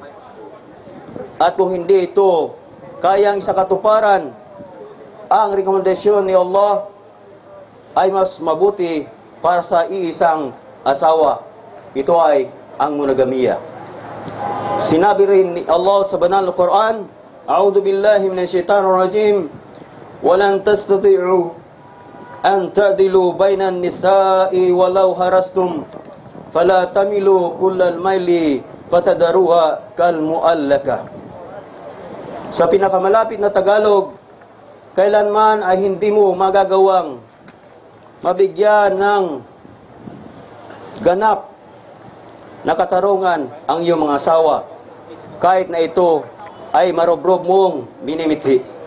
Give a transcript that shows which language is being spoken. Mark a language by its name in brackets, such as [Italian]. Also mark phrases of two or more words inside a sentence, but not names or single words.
[Filipino] At kung hindi ito kayang isakatuparan ang rekomendasyon ni Allah, ay mas mabuti para sa iisang asawa. Ito ay ang monogamiya. Sinabi rin ni Allah sa banal na Quran, [Arabic] أعوذ بالله من الشيطان الرجيم, ولن تستطيعوا أن تعدلوا بين النساء ولو حرصتم فلا تميلوا كل الميل فتذروها كالمعلقة. [Filipino] Sa pinakamalapit na Tagalog, kailanman ay hindi mo magagawang mabigyan ng ganap na katarungan ang iyong mga asawa, kahit na ito ay marobrob mong minimithi.